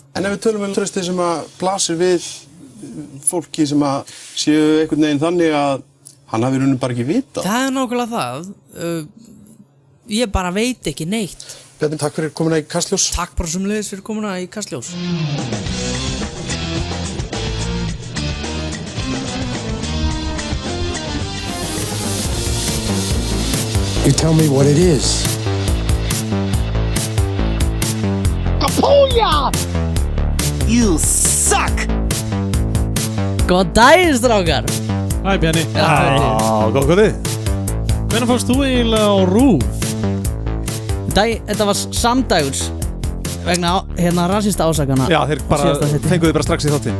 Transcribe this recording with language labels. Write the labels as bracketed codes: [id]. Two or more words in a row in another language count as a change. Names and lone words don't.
[is] En ef við tölum traustið sem að blasir við fólki sem að séu einhvern veginn þannig að hann hafi raunin bara ekki vitað. Það er nákvæmlega það. Ég bara veit ekki neitt. Bjarni, takk fyrir komuna í Kastljós. Takk bara sömuleiðis fyrir komuna í Kastljós. [en] You tell me what it is. Kapuja! You suck! [is] Góðan daginn, strákar! Hæ, Bjarni. Góð þið. Hvenær fórst þú eiginlega á RÚV? Þetta var samdægurs vegna rasista ásakana. Já, þeir fenguðu bara strax í þáttinn.